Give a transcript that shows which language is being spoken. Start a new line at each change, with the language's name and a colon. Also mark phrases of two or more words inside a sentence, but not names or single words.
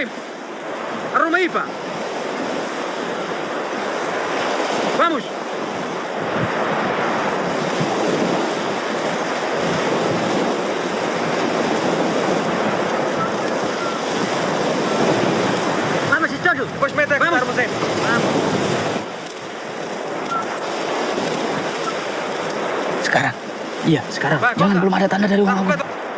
Portuguese: Arruma aí, pá. Vamos. Vamos, cerca. Depois mete a Vamos. armazém.
Indonesian: Sekarang. Iya, sekarang. Jangan belum ada tanda dari Wang Agung.